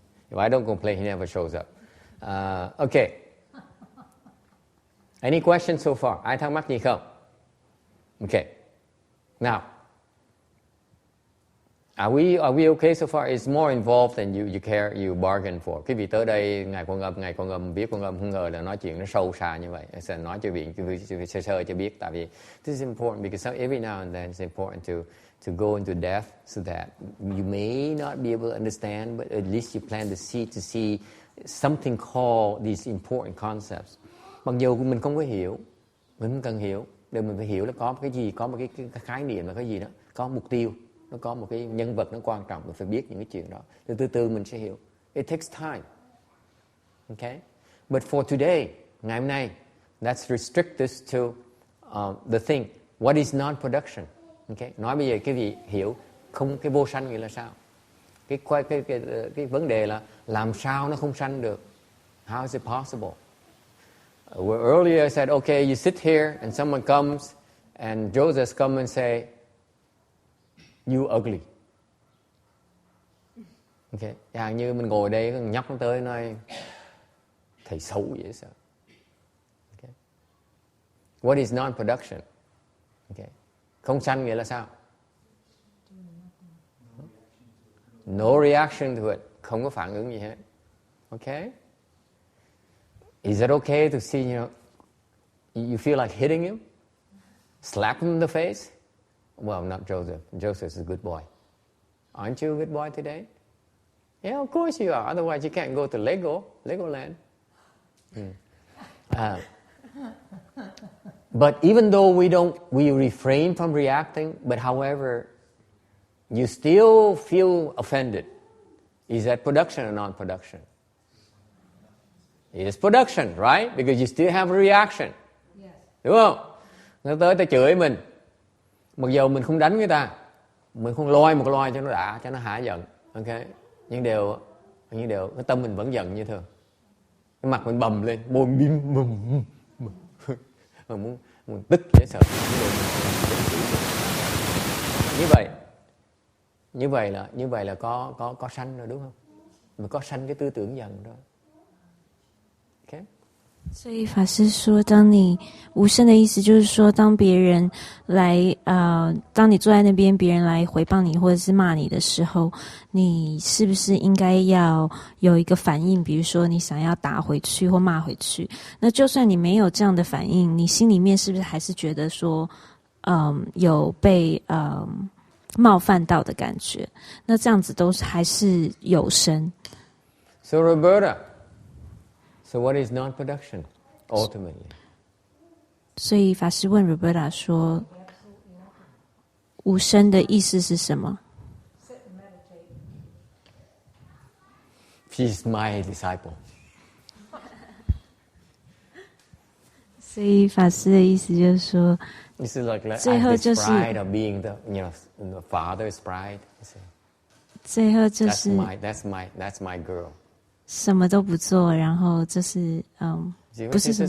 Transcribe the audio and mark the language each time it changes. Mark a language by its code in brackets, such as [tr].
[en] If I don't complain, he never shows up. Okay. Any questions so far? [vi] Ai thắc mắc gì không? [en] Okay. Now, are we okay so far? It's more involved than you bargain for. [vi] Quý vị tới đây, Ngài Quan Âm biết Quan Âm không ngờ là nói chuyện nó sâu xa như vậy. Sẽ nói cho vị sơ cho biết. Tại vì [en] this is important because every now and then it's important to go into depth so that you may not be able to understand, but at least you plant the seed to see something called these important concepts. [vi] Mặc dù mình không có hiểu, mình không cần hiểu, để mình phải hiểu là có một cái gì, có một cái khái niệm là cái gì đó, có mục tiêu, nó có một cái nhân vật nó quan trọng, mình phải biết những cái chuyện đó. Từ từ mình sẽ hiểu. [en] It takes time. Okay? But for today, [vi] ngày hôm nay, [en] let's restrict this to the thing. What is non-production? Okay? [vi] Nói bây giờ cái vị hiểu không, cái vô sanh nghĩa là sao? Cái vấn đề là làm sao nó không sanh được? [en] How is it possible? Earlier I said, okay, you sit here and someone comes and Joseph come and say, you ugly. [vi] Okay, chẳng như mình ngồi đây, nhóc nó tới nói, thầy xấu vậy sao? [en] Okay. What is non-production? Okay. [vi] Không sanh nghĩa là sao? [en] No reaction to it. [vi] Không có phản ứng gì hết. Okay? [en] Is it okay to see, you feel like hitting him? Slap him in the face? Well, not Joseph. Joseph is a good boy. Aren't you a good boy today? Yeah, of course you are. Otherwise you can't go to Legoland. But even though we refrain from reacting, but however, you still feel offended. Is that production or non-production? It is production, right? Because you still have a reaction. Yes. [vi] Đúng không? Nó tới ta chửi mình. Mặc dù mình không đánh người ta, mình không loi một loi cho nó đã, cho nó hả giận. Okay? Nhưng đều cái tâm mình vẫn giận như thường. Cái mặt mình bầm lên, môi bim bầm. Mình muốn tức dễ sợ. Như vậy là có sanh rồi đúng không? Mình có sanh cái tư tưởng giận đó. [en] Okay? [zh] 所以法师说，当你无声的意思就是说，当别人来当你坐在那边，别人来回谤你或者是骂你的时候，你是不是应该要有一个反应？比如说你想要打回去或骂回去，那就算你没有这样的反应，你心里面是不是还是觉得说，有被冒犯到的感觉？那这样子都还是有声。 [en] So Roberta. So what is non-production, ultimately? [zh] 所以法师问 Roberta 说，无声的意思是什么？ [en] She's my disciple. [zh] 所以法师的意思就是说， [en] This is like [zh] 最后就是 [en] pride of being the father's pride. [zh] 最后就是 [en] That's my girl. [zh] 什么都不做，然后就是不是什么